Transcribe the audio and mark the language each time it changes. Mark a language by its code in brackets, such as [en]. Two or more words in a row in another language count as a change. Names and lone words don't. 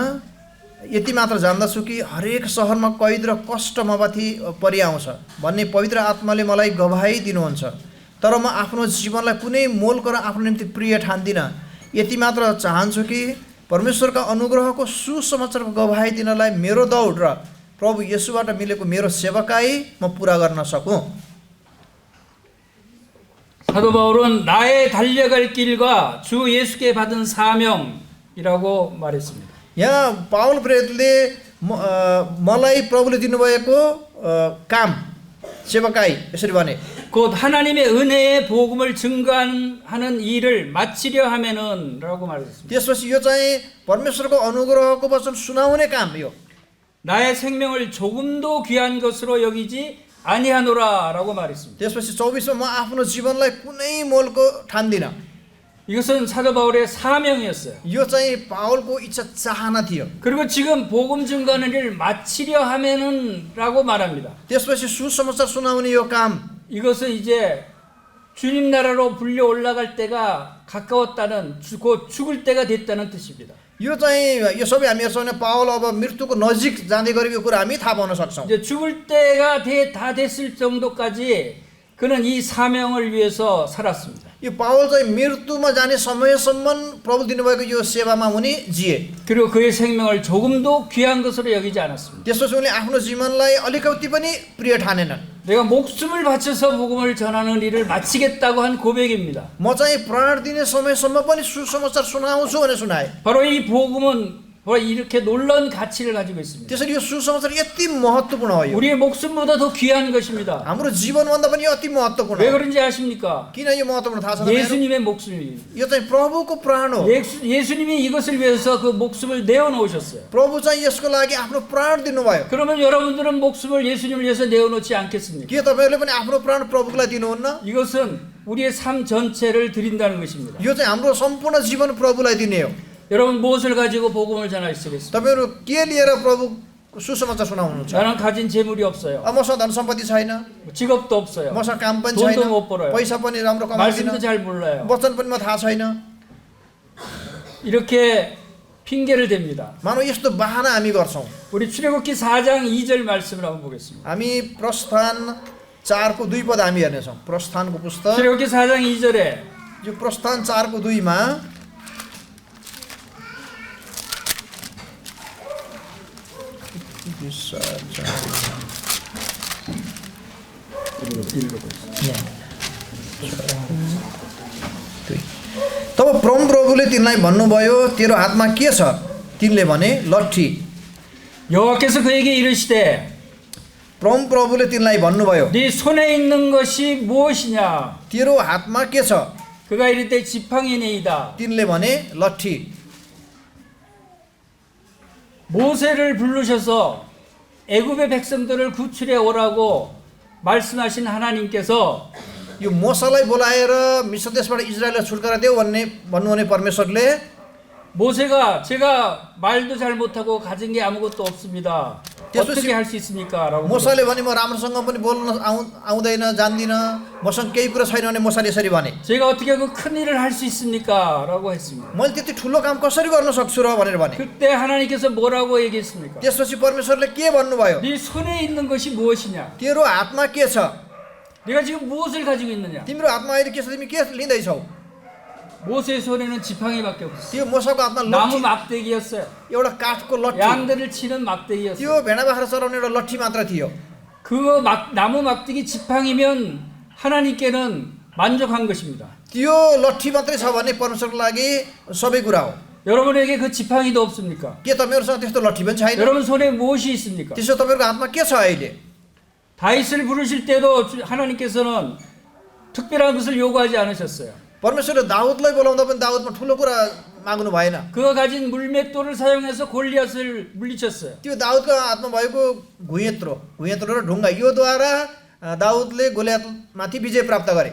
[ne] यति मात्र जान्दछु कि हरेक सहरमा कैद र कष्ट ममाथि परिआउँछ भन्ने पवित्र आत्माले मलाई गवाही दिनुहुन्छ। तर म आफ्नो जीवनलाई कुनै मोलको र आफ्नो निम्ति प्रिय ठान्दिनँ। यति मात्र चाहन्छु कि परमेश्वरका अनुग्रहको सुसमाचारको गवाही दिनलाई मेरो दौड र प्रभु येशूबाट मिलेको मेरो सेवकाई म पुरा गर्न सकूँ। [ko] 사도 바울은 나의 달려갈 길과 주 예수께 받은 사명이라고 말했습니다. [ne] यहाँ पाउल प्रेरितले मलाई प्रभुले दिनुभएको काम सेवकाई यसरी भने, [ko] 곧 하나님의 은혜의 복음을 증거하는 일을 마치려 하면은 라고 말했습니다. [ne] त्यसपछि यो चाहिँ परमेश्वरको अनुग्रहको वचन सुनाउने काम यो। [ko] 나의 생명을 조금도 귀한 것으로 여기지 아니하노라 라고 말했습니다. [ne] त्यसपछि 24मा म आफ्नो जीवनलाई कुनै मोलको ठान्दिनँ। [ko] 이것은 사도 바울의 사명이었어요. [ne] यो चाहिँ पाउलको इच्छा चाहना थियो। [ko] 그리고 지금 복음 증거하는 일을 마치려 하면은 라고 말합니다. [ne] त्यसपछि सुसमाचार सुनाउने यो काम, [ko] 이것은 이제 주님 나라로 불려 올라갈 때가 가까웠다는, 곧 죽을 때가 됐다는 뜻입니다. [ne] यो चाहिँ यो सबै हामी हेर्छौँ भने पाउल अब मृत्युको नजिक जाँदै गरेको कुरा हामी थाहा पाउन सक्छौँ। [ko] 이제 죽을 때가 다 됐을 정도까지 그는 이 사명을 위해서 살았습니다. [ne] यो पाउल चाहिँ मृत्युमा जाने समयसम्म प्रभु दिनुभएको यो सेवामा उनी जिए। [ko] 그리고 그의 생명을 조금도 귀한 것으로 여기지 않았습니다. [ne] त्यसपछि उनले आफ्नो जीवनलाई अलिकति पनि प्रिय ठानेनन्। [ko] 내가 목숨을 바쳐서 복음을 전하는 일을 마치겠다고 한 고백입니다. [ne] म चाहिँ प्राण दिने समयसम्म पनि सुसमाचार सुनाउँछु भनेर सुनाए। [ko] 바로 이 복음은 바로 이렇게 놀라운 가치를 가지고 있습니다. [ne] त्यसरी यो सुसमाचार यति महत्त्वपूर्ण हो। यो [ko] 우리의 목숨보다 더 귀한 것입니다. [ne] हाम्रो जीवनभन्दा पनि अति महत्त्वपूर्ण [ko] 왜 [ne] हो। [ko] 그런지 아십니까? [ne] किन यो महत्त्वपूर्ण थाहा छ तपाईँहरू? [ko] 예수님의 목숨입니다. [ne] यो चाहिँ प्रभुको प्राण हो। [ko] 예수님이 이것을 위해서 그 목숨을 내어놓으셨어요. [ne] प्रभु चाहिँ यसको लागि आफ्नो प्राण दिनुभयो। [ko] 그러면 여러분들은 목숨을 예수님을 위해서 내어놓지 않겠습니까? [ne] के तपाईँहरूले पनि आफ्नो प्राण प्रभुको लागि दिनुहुन्न? [ko] 이것은 우리의 삶 전체를 드린다는 것입니다. [ne] यो चाहिँ हाम्रो सम्पूर्ण जीवन प्रभुलाई दिने हो। [ko] 여러분 무엇을 가지고 복음을 전하시겠습니까? [ne] तपाईँहरू के लिएर प्रभु सुसमाचार सुनाउनुहुन्छ? [ko] 나는 가진 재물이 없어요. [ne] मसँग धन सम्पत्ति छैन, [ko] 직업도 없어요. [ne] मसँग काम पनि [ko] 돈도 [ne] छैन, [ko] 못 벌어요. [ne] पैसा पनि राम्रो कमाउँदिन, [ko] 말씀도 잘 몰라요. [ne] वचन पनि म थाहा छैन। [ko] 이렇게 핑계를 댑니다. [ne] मानव यस्तो बहाना हामी गर्छौँ। [ko] 우리 출애굽기 4장 2절 말씀을 한번 보겠습니다. [ne] हामी प्रस्थान 4को 2 पद हामी हेर्नेछौँ। प्रस्थानको पुस्तक [ko] 출애굽기 4장 2절에 [ne] यो प्रस्थान 4को 2मा तब प्रभुले तिनलाई भन्नुभयो तेरो हातमा के छ? तिनले भने लट्ठी। [ko] 여호와께서 그에게 이르시되 [ne] प्रभुले तिनलाई भन्नुभयो [ko] 네 손에 있는 것이 무엇이냐? [ne] तेरो हातमा के छ? [ko] 그가 이르되 지팡이니이다. [ne] तिनले भने लट्ठी। [ko] 모세를 부르셔서 애굽의 백성들을 구출해 오라고 말씀하신 하나님께서 [ne] यो मोसालाई बोलाएर मिस्र देशबाट इजरायललाई छुटकारा देऊ भन्नुहुने परमेश्वरले [ko] 모세가 제가 말도 잘 못하고 가진 게 아무것도 없습니다. 어떻게 할 수 있습니까? 라고 [ne] मोसाले भने म राम्रोसँग पनि बोल्न आउँदैन, जान्दिन, मसँग केही कुरा छैन भने मोसाले यसरी भने [ko] 제가 어떻게 그 큰 일을 할 수 있습니까? 라고 했습니다. [ne] मैले त्यति ठुलो काम कसरी गर्न सक्छु र भनेर भने। [ko] 그때 하나님께서 뭐라고 얘기했습니까? [ne] त्यसपछि परमेश्वरले के भन्नुभयो? [ko] 네 손에 있는 것이 무엇이냐? [ne] तेरो हातमा के छ? [ko] 네가 지금 무엇을 가지고 있느냐? [ne] तिम्रो हातमा अहिले के छ? तिमी के लिँदैछौ? [ko] 모세의 손에는 지팡이밖에 없었어요. [ne] त्यो मोसाको हातमा [ko] 나무 [ne] लट्ठी, [ko] 막대기였어요. [ne] एउटा काठको लट्ठी, [ko] 양들을 치는 막대기였어요. [ne] त्यो भेडा बाख्रा चराउने एउटा लट्ठी मात्र थियो। [ko] 그 나무 막대기 지팡이면 하나님께는 만족한 것입니다. [ne] त्यो लट्ठी मात्रै छ भने परमेश्वरको लागि सबै कुरा हो। [ko] 여러분에게 그 지팡이도 없습니까? [ne] के तपाईँहरूसँग त्यस्तो लट्ठी पनि छैन? [ko] 여러분 손에 무엇이 있습니까? [ne] त्यसो तपाईँहरूको हातमा के छ अहिले? [ko] 다윗을 부르실 때도 하나님께서는 특별한 것을 요구하지 않으셨어요. [ne] परमेश्वरले दाउदलाई बोलाउँदा पनि दाउदमा ठुलो कुरा माग्नु भएन। [ko] 그가 가진 물맷돌을 사용해서 골리앗을 물리쳤어요. [ne] त्यो दाउदको हातमा भएको घुइँत्रो र ढुङ्गा योद्वारा दाउदले गोलियतमाथि विजय प्राप्त गरे।